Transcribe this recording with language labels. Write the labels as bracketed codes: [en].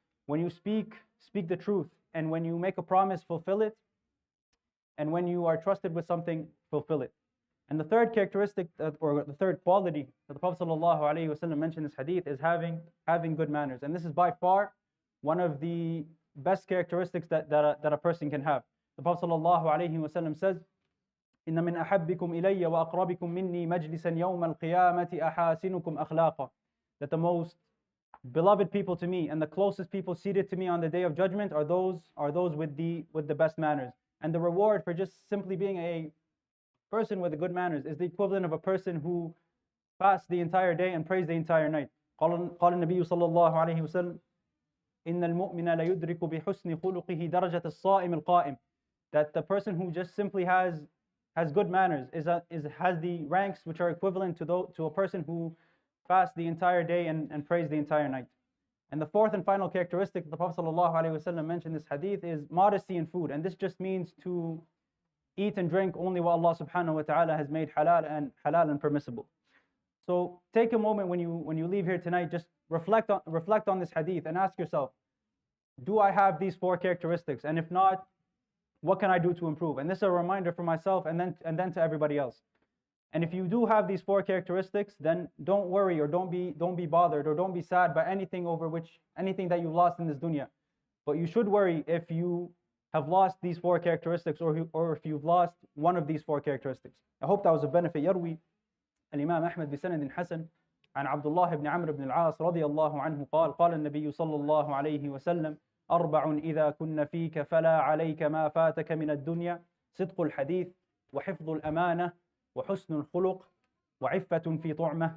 [en] When you speak the truth, and when you make a promise, fulfill it, and when you are trusted with something, fulfill it. And the third characteristic, or the third quality that the Prophet ﷺ mentioned in this hadith, is having good manners. And this is by far one of the best characteristics that a person can have. The Prophet ﷺ says, [ar] إِنَّ مِنْ أَحَبِّكُمْ إِلَيَّ وَأَقْرَبِكُمْ مِنِّي مَجْلِسًا يَوْمَ الْقِيَامَةِ أَحَاسِنُكُمْ أَخْلَاقًا. [en] That the most beloved people to me and the closest people seated to me on the Day of Judgment are those with the best manners. And the reward for just simply being a person with the good manners is the equivalent of a person who fasts the entire day and prays the entire night. [ar] قال النبي صلى الله عليه وسلم إن المؤمن لا يدرك بحسن خلقه درجة الصائم القائم. [en] That the person who just simply has good manners has the ranks which are equivalent to a person who fasts the entire day and prays the entire night. And the fourth and final characteristic the Prophet ﷺ mentioned in this hadith is modesty in food. And this just means to eat and drink only what Allah subhanahu wa ta'ala has made halal and permissible. So take a moment when you leave here tonight, just reflect on this hadith and ask yourself, do I have these four characteristics? And if not, what can I do to improve? And this is a reminder for myself and then to everybody else. And if you do have these four characteristics, then don't worry or don't be bothered or don't be sad by anything that you've lost in this dunya. But you should worry if you have lost these four characteristics or if you've lost one of these four characteristics. I hope that was a benefit. [ar] يروي الإمام أحمد بسند حسن عن عبد الله بن عمرو بن العاص رضي الله عنه قال النبي صلى الله عليه وسلم: أربع إذا كن فيك فلا عليك ما فاتك من الدنيا: صدق الحديث، وحفظ الأمانة، وحسن الخلق، وعفة في طعمة.